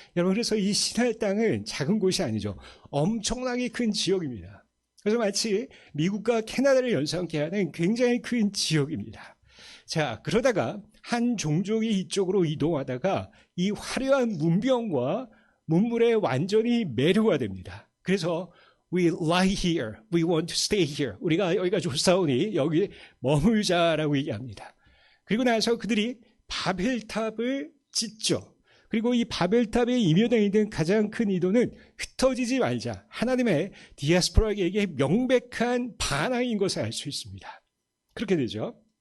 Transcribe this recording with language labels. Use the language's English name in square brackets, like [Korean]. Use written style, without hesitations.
[Korean] 여러분, 그래서 이 시나이 땅은 작은 곳이 아니죠. 엄청나게 큰 지역입니다. 그래서 마치 미국과 캐나다를 연상케 하는 굉장히 큰 지역입니다. 자, 그러다가 한 종족이 이쪽으로 이동하다가 이 화려한 문명과 문물에 완전히 매료가 됩니다. 그래서 [English] we lie here, we want to stay here. [Korean] 우리가 여기가 좋사오니 여기 머물자라고 얘기합니다. 그리고 나서 그들이 바벨탑을 짓죠. 그리고 이 바벨탑의 이면에 있는 가장 큰 의도는 흩어지지 말자. 하나님의 디아스포라에게 명백한 반항인 것을 알 수 있습니다. 그렇게 되죠.